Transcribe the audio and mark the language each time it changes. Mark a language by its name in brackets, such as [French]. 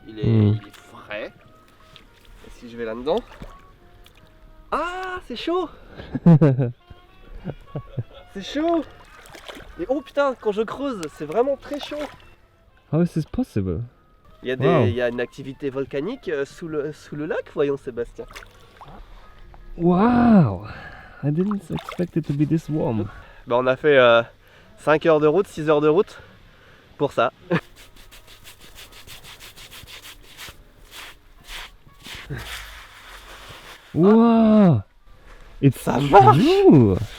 [French] Il est frais. Et si je vais là-dedans... Ah, c'est chaud. C'est chaud. Et oh putain, quand je creuse, c'est vraiment très chaud. [English] How is this possible? [French] Il y a, [English] Wow. [French] il y a une activité volcanique sous le lac, voyons Sébastien. [English] Wow! I didn't expect it to be this warm. [French] Bah, on a fait 5 heures de route, 6 heures de route pour ça. [English] Wow! It's [French] Ça marche! [English] true!